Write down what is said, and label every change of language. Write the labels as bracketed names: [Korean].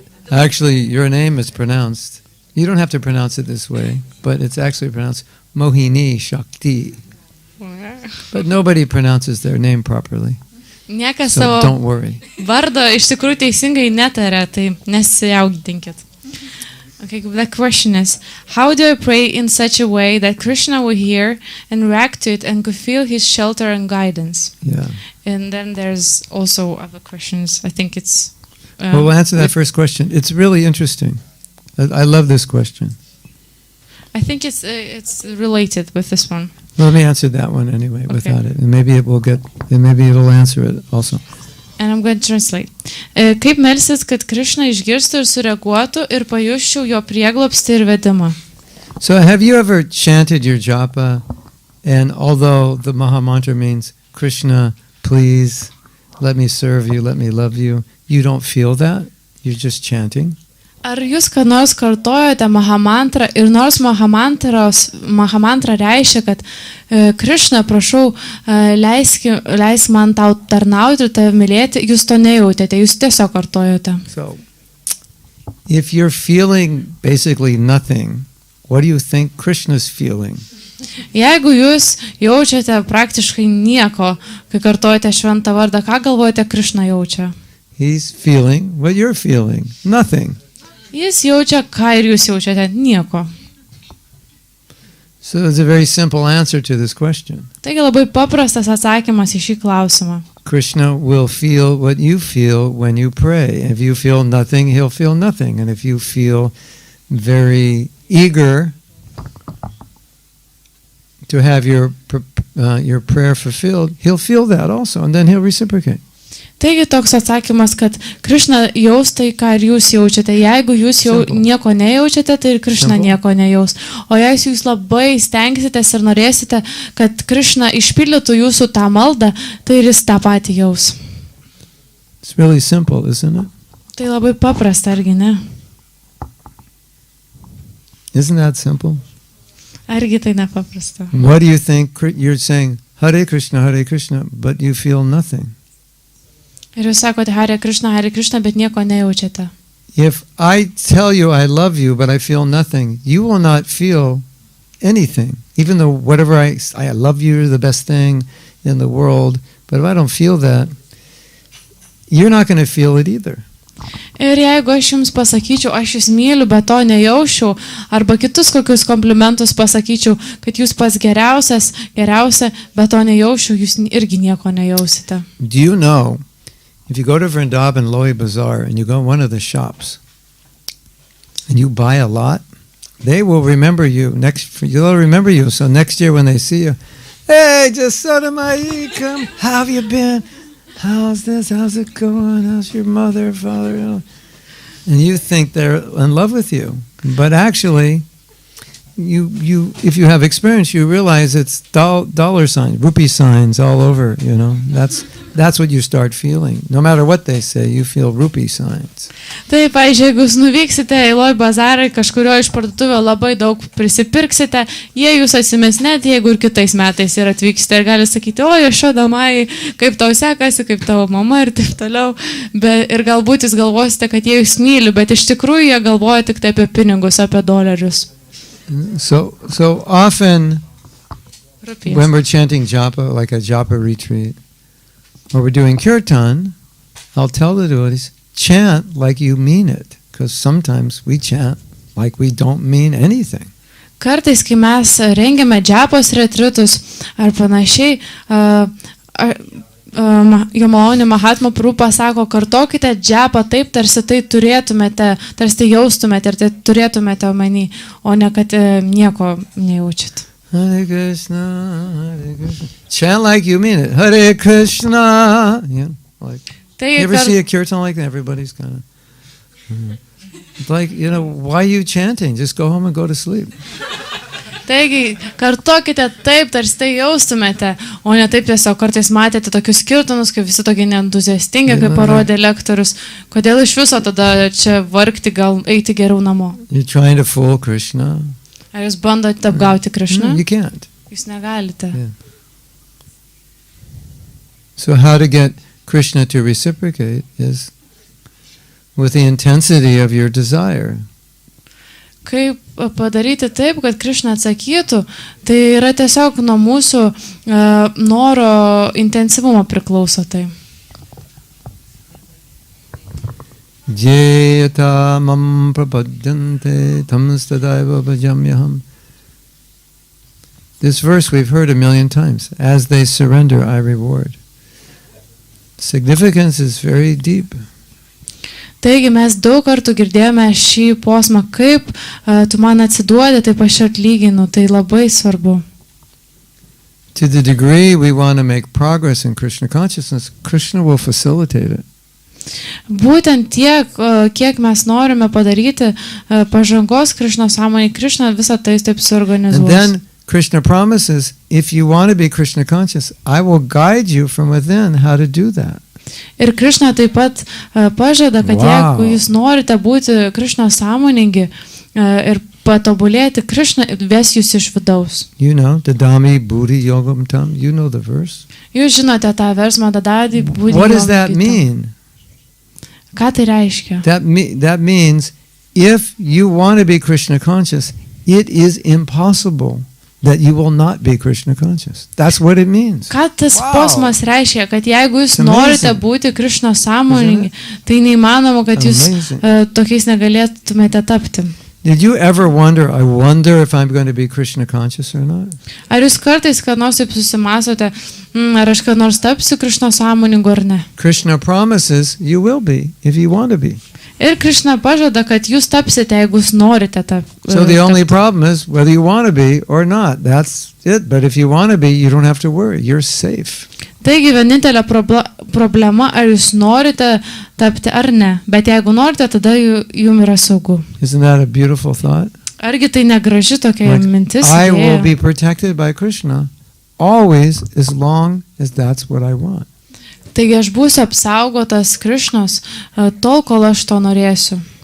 [English] Actually, your name is pronounced. You don't have to pronounce it this way, but it's actually pronounced Mohini Shakti. But nobody pronounces their name properly. [Lithuanian] Niekas [English] So [Lithuanian] savo [English] don't worry. [Lithuanian] vardo iš tikrųjų teisingai netaria, tai nesijaudinkit. [English] Okay, the question is, how do I pray in such a way that Krishna will hear and react to it and could feel his shelter and guidance? Yeah. And then there's also other questions. I think it's Well, we'll answer that first question. It's really interesting. I love this question. I think it's related with this one. Let me answer that one anyway without Okay. it. And maybe it'll answer it also. And I'm going to translate. [Lithuanian] Kaip melsis, kad Krishna išgirstų ir sureaguotų ir pajusčiau jo prieglobstį ir vedimą. [English] So have you ever chanted your japa, and although the Maha Mantra means Krishna, please, let me serve you, let me love you, you don't feel that? You're just chanting? [Lithuanian] Ar jūs ką nors kartojote Mahamantrą ir nors Mahamantra reiškia, kad Krishna, prašau, leisk man tau tarnauti ir tave mylėti, jūs to nejautėte, jūs tiesiog kartojote. [English] So, if you're feeling basically nothing, what do you think Krishna's feeling? [Lithuanian] Jeigu jūs jaučiate praktiškai nieko, kai kartojate šventą vardą, ką galvojate Krishna jaučia? [English] He's feeling what you're feeling, nothing. [Lithuanian] Jis jaučia, ką ir jūs jaučiate, nieko. [English] So it's a very simple answer to this question. [Lithuanian] Taigi labai paprastas atsakymas į šį klausimą. [English] Krishna will feel what you feel when you pray. If you feel nothing, he'll feel nothing. And if you feel very eager to have your prayer fulfilled, he'll feel that also, and then he'll reciprocate. [Lithuanian] Taigi toks atsakymas, kad Krishna jaus tai, ką ir jūs jaučiate. Jeigu jūs jau nieko nejaučiate, tai ir Krishna nieko nejaus. O jeigu jūs labai stengsitės ir norėsite, kad Krishna išpildytų jūsų tą maldą, tai ir jis tą patį jaus. [English] It's really simple, isn't it? [Lithuanian] Tai labai paprasta, argi ne? [English] Isn't that simple? [Lithuanian] Argi tai nepaprasta? [English] What do you think? You're saying, Hare Krishna, but you feel nothing. [Lithuanian] Ir jūs sakote Hare Krishna, bet nieko nejaučiate. [English] If I tell you I love you, but I feel nothing, you will not feel anything. Even though whatever I love you, you're the best thing in the world, but if I don't feel that, you're not going to feel it either. [Lithuanian] Ir jeigu aš jums pasakyčiau, aš jūs myliu, bet to nejaučiau, arba kitus kokius komplimentus pasakyčiau, kad jūs pats geriausia, bet to nejaučiau, jūs irgi nieko nejausite. [English] Do you know, if you go to Vrindavan Loi Bazaar and you go to one of the shops and you buy a lot, they will remember you. They'll remember you. So next year when they see you, hey, Jasadamai, come, how have you been? How's this? How's it going? How's your mother, father? And you think they're in love with you, but actually, you if you have experience, you realize it's dollar signs, rupee signs all over. You know, that's what you start feeling. No matter what they say, you feel rupee signs. [Lithuanian] Taip, pavyzdžiui, jeigu jūs nuvyksite į Loi bazarą, kažkurio iš parduotuvio labai daug prisipirksite, jie jūs atsimins net, jeigu ir kitais metais ir atvyksite ir gali sakyti, o, Jašodamai, kaip tau sekasi, kaip tavo mama ir taip toliau. Ir galbūt jūs galvosite, kad jie jūs myli, bet iš tikrųjų jie galvoja tik tai apie pinigus, apie dolerius. [English] So often, when we're chanting japa, like a japa retreat, or we're doing kirtan, I'll tell the devotees, chant like you mean it, because sometimes we chant like we don't mean anything. [Lithuanian] Kartais, kai mes rengiame džapos retritus ar panašiai, jo malonė Mahatmos Prabhu pasako, kartokite džapą taip, tarsi tai turėtumėte, tarsi tai jaustumėte ir tai turėtumėte omeny, o ne kad nieko nejaučiat. [English] Hare Krishna, Hare Krishna. Chant like you mean it. Hare Krishna. Yeah, like. You ever see a kirtan like that? Everybody's kind of. It's like, why are you chanting? Just go home and go to sleep. [Lithuanian] Taigi, kartokite taip, tarsi tai jaustumėte, o ne taip tiesiog kartais matėte tokius skirtumus, kaip visi tokie neentuziastingi, kaip parodė lektorius. Kodėl iš viso tada čia vargti, gal eiti geriau namo? [English] You're trying to fool Krishna. [Lithuanian] Ar jūs bandote apgauti Krishną? [English] You can't. [Lithuanian] Jūs negalite. [English] Yeah. So how to get Krishna to reciprocate is with the intensity of your desire. [Lithuanian] Kaip padaryti taip, kad Krishna atsakytų, tai yra tiesiog nuo mūsų noro intensyvumo priklauso tai. [Sanskrit] Jeta mam prapadyante tamstadaiva bhajamyaham. [English] This verse we've heard a million times. As they surrender, I reward. Significance is very deep. [Lithuanian] Taigi mes daug kartų girdėjome šį posmą, kaip tu man atsiduodi, taip aš atlyginu, tai labai svarbu. [English] To the degree we want to make progress in Krishna consciousness, Krishna will facilitate it. [Lithuanian] Būtent tiek, kiek mes norime padaryti pažangos Krišnos sąmonėje, Krišna visą tai taip [English] And [Lithuanian] suorganizuos. [English] then Krishna promises, if you want to be Krishna conscious, I will guide you from within how to do that. [Lithuanian] Ir Krišna taip pat pažada, kad [English] Wow. [Lithuanian] jeigu jūs norite būti Krišnos sąmoningi ir patobulėti, Krišna ves jūs iš vidaus. [English] You know, [Sanskrit] Dadami Buddhi Yogam Tam, [English] you know the verse. [Lithuanian] Jūs žinote tą versmą Dadadi Buddhi. [English] What does that mean? [Lithuanian] Ką tai reiškia? [English] That means if you want to be Krishna conscious, it is impossible that you will not be Krishna conscious. That's what it means. [Lithuanian] Ką tas [English] Wow. [Lithuanian] posmas reiškia, kad jeigu jūs [English] It's amazing. [Lithuanian] norite būti Krišnos sąmoningi, tai neįmanoma, kad jūs [English] Amazing. [Lithuanian] tokiais negalėtumėte tapti. [English] Did you ever wonder, I wonder if I'm going to be Krishna conscious or not? [Lithuanian] Ar jūs kartais, kad nors taip susimasote, ar aš kad nors tapsiu Krišnos sąmoningu ar ne? [English] Krishna promises you will be if you want to be. [Lithuanian] Ir Krišna pažada, kad jūs tapsite, jeigu jūs norite tapti. [English] So the only problem is whether you want to be or not. That's it. But if you want to be, you don't have to worry. You're safe. [Lithuanian] Taigi vienintelė problema, ar jūs norite tapti ar ne. Bet jeigu norite, tada jums yra saugu. [English] Isn't that a beautiful thought? [Lithuanian] Argi tai negraži tokia [English] Like, [Lithuanian] mintis? [English] I will [Lithuanian] idėja? [English] be protected by Krishna always as long as that's what I want. [Lithuanian] Taigi aš būsiu apsaugotas Krišnos tol, kol aš to norėsiu.